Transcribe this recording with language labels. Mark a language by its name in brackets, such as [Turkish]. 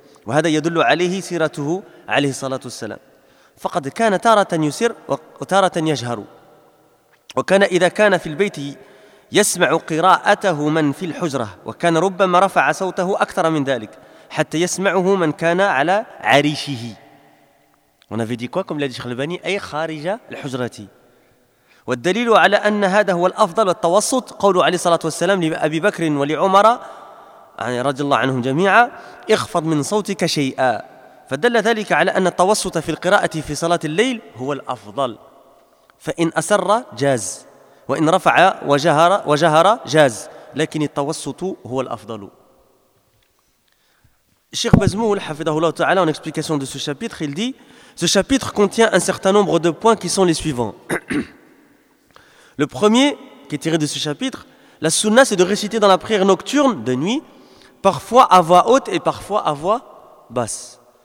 [Arabic] وهذا يدل عليه سيرته عليه الصلاة والسلام. فقد كان تارة يسر وتارة يجهر. وكان إذا كان في البيت يسمع قراءته من في الحجرة وكان ربما رفع صوته أكثر من ذلك حتى يسمعه من كان على عريشه. [French] On avait dit quoi comme l'a dit Cheikh Albani, [Arabic] أي خارج الحجرة. والدليل على أن هذا هو الأفضل والتوسط قول عليه الصلاة والسلام لأبي بكر ولعمر رضي الله عنهم جميعا اخفض من صوتك شيئا فدل ذلك على أن التوسط في القراءة في صلاة الليل هو الأفضل. فإن أسر جاز وإن رفع وجهر جاز لكن التوسط هو الأفضل. [French] Cheikh Bazmoul, [Arabic] حفظه الله تعالى, [French] en explication de ce chapitre, il dit, ce chapitre contient un certain nombre de points qui sont les suivants. Le premier, qui est tiré de ce chapitre, la sunna, c'est de réciter dans la prière nocturne de nuit, parfois à voix haute et parfois à voix basse.